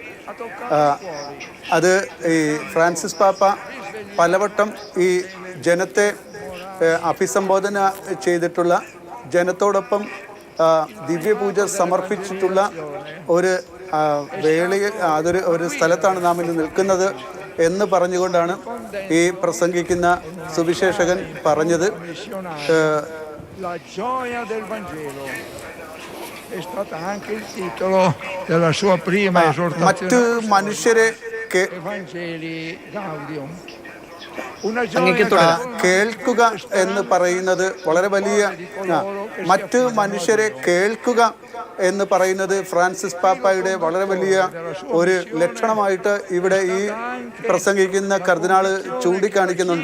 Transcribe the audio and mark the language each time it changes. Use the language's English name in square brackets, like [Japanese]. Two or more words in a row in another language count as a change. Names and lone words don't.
[Malayalam] അത് ഈ ഫ്രാൻസിസ് പാപ്പ പലവട്ടം ഈ ജനത്തെ അഭിസംബോധന ചെയ്തിട്ടുള്ള, ജനത്തോടൊപ്പം ദിവ്യപൂജ സമർപ്പിച്ചിട്ടുള്ള ഒരു വേളയിൽ ഒരു സ്ഥലത്താണ് നാം ഇന്ന് നിൽക്കുന്നത് എന്ന് പറഞ്ഞുകൊണ്ടാണ് ഈ പ്രസംഗിക്കുന്ന സുവിശേഷകൻ പറഞ്ഞത്. [Italian] La gioia del Vangelo è stata anche il titolo della sua prima esortazione Evangelii Gaudium. [Malayalam] കേൾക്കുക എന്ന് പറയുന്നത് വളരെ വലിയ, മറ്റ് മനുഷ്യരെ കേൾക്കുക എന്ന് പറയുന്നത് ഫ്രാൻസിസ് പാപ്പായുടെ വളരെ വലിയ ഒരു ലക്ഷണമായിട്ട് ഇവിടെ ഈ പ്രസംഗിക്കുന്ന കർദിനാള് ചൂണ്ടിക്കാണിക്കുന്നുണ്ട്.